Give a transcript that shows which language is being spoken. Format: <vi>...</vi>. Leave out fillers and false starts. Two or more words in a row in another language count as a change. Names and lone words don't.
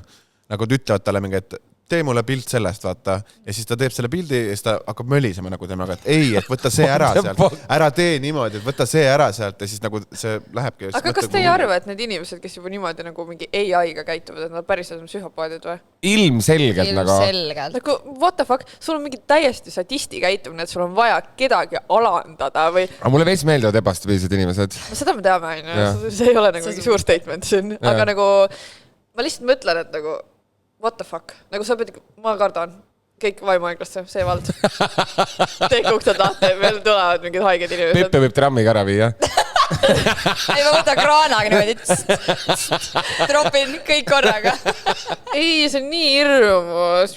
<et>Nagu ütlevad talle mingi, et tee mulle pilt sellest, vaata. Ja siis ta teeb selle pildi ja siis ta hakkab mölisema nagu temaga, et ei, et võtta see ära sealt. Ära tee niimoodi, et võtta see ära sealt ja siis nagu see lähebki. Aga kas te ei arva, et need inimesed, kes juba niimoodi nagu mingi AI-ga käituvad, et nad päriselt on psühhopaadid või? Ilmselgelt. Nagu,</et> <en>what the fuck?</en> <et>Sul on mingi täiesti satisti käitumine, et sul on vaja kedagi alandada või... Aga mulle veits meeldivad ebastabiilsed inimesed. Seda me teame, see ei ole nagu suur statement siin. Aga nagu ma lihtsalt mõtlen, et nagu</et> <en>what the fuck?</en> <et>Nagu sa pead, ma kardan kõik vaimuaeglasse, see vald. Teek uktad lahti, meil tulevad mingid haiged inimesed. Peppe võib trammiga ära viia. Ei, ma võtan kraanaga niimoodi, tropin kõik korraga. Ei, see on nii hirmus.</et>